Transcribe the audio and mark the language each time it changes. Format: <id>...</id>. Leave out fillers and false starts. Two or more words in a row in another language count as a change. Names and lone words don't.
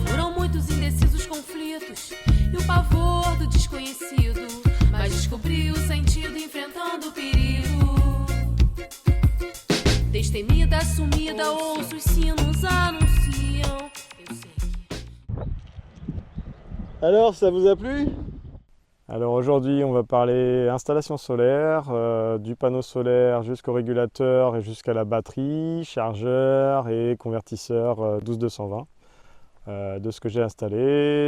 <pt>Foram muitos indecisos conflitos e o pavor do desconhecido, mas descobri o sentido enfrentando o perigo. Destemida, sumida, ouço os sinos anunciam. Eu sei que...</pt> <fr>Alors, ça vous a plu? Alors aujourd'hui, on va parler installation solaire, du panneau solaire jusqu'au régulateur et jusqu'à la batterie, chargeur et convertisseur 12-220 de ce que j'ai installé.</fr>